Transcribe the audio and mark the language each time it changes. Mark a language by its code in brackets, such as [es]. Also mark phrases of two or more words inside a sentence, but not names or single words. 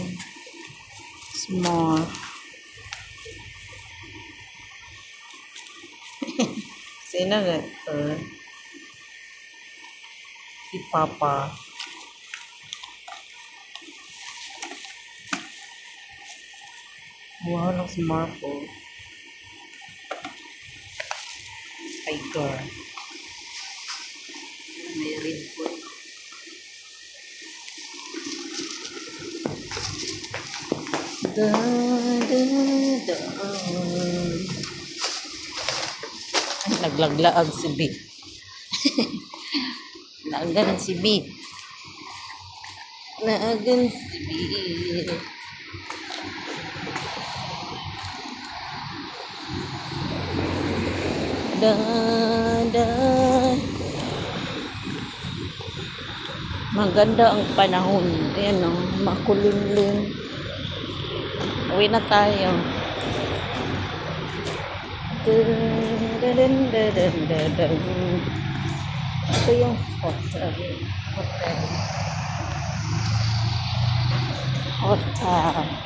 [tl] Smart. Sino na ito? Si Papa. [en] Wow, looks marble. Tiger. [tl] May red po. Da, da, da. Ay, naglaglaag si B. Naagan si B. Naagan si B. Da, da. Maganda ang panahon. Ayan o, makulimlim. Uwi na tayo. Ito yung hotel. Hotel. Hotel.